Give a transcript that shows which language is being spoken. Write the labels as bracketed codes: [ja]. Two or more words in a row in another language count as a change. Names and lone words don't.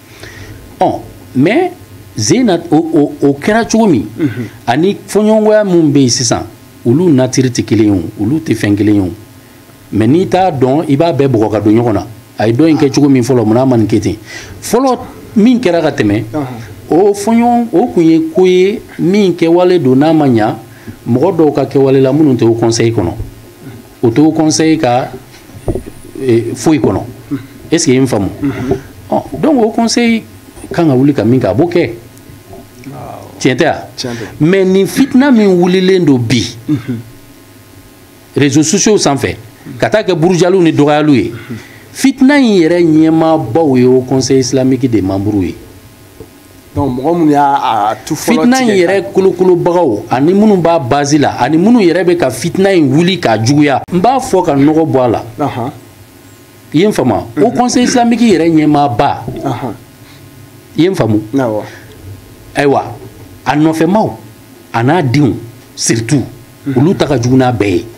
[bm] mais Zeyna o kɛra cogo min ani fɔɲɔgɔnkɔya min bɛ yen sisan olu natiri tɛ kelen ye o olu tɛ fɛn kelen ye o mais n'i t'a dɔn i b'a bɛɛ bɔgɔ ka don ɲɔgɔn na a ye dɔ in kɛ cogo min fɔlɔ mun n'a ma nin kɛ ten fɔlɔ min kɛra ka tɛmɛ o tun ye ko ye min kɛwale don n'a ma ɲa mɔgɔ dɔw ka kɛwale la minnu tɛ o conseil kɔnɔ o tɛ o conseil ka foyi kɔnɔ [fr] est ce que [bm] i ye n faamu donc o conseil kan ka wuli ka min kɛ a b'o kɛ tiɲɛ tɛ wa mais nin fitina min wulilen don bi [fr] réseaux sociaux [bm] sanfɛ ka taa kɛ burujaliw ni dɔgɔyaliw ye fitina in yɛrɛ ɲɛmaabaw ye o [fr] conseil islamique des membres [bm] ye donc mɔgɔ minnu y'a tu fɔlɔ fitina in yɛrɛ kolokolobagaw ani minnu b'a base la ani minnu yɛrɛ bɛ ka fitina in wuli k'a juguya n b'a fɔ ka nɔgɔ bɔ a la i ye n faamu o [fr] conseil islamique [bm] yɛrɛ ɲɛmaaba i ye n faamu ayiwa a nɔfɛmaw a n'a denw surtout olu ta ka jugu n'a bɛɛ ye